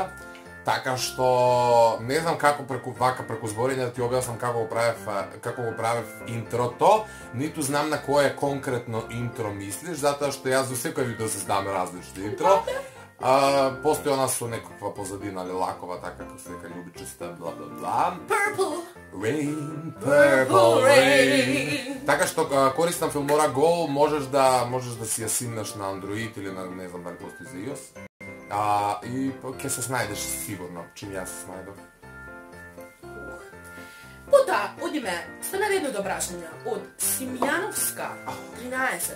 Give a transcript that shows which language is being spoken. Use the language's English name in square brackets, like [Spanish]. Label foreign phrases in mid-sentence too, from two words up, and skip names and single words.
[Macedonian] Така што не знам како преку зборење да ти објаснам како го правев интрото, ниту знам на кое конкретно интро мислиш, затоа што јас за секој видео се знам различни интро. Постои она со некаква позадина лакова, така како се дека љубичеста, бла бла бла. [English] Purple Rain, purple rain. [Macedonian] Така што користам Filmora Go, можеш да си ја симнеш на Android или на не знам дали постои за iOS. И ќе се снајдеш сигурно, чим јас се снајдов. Пота, одиме, стана едно прашање од Симјановска 13.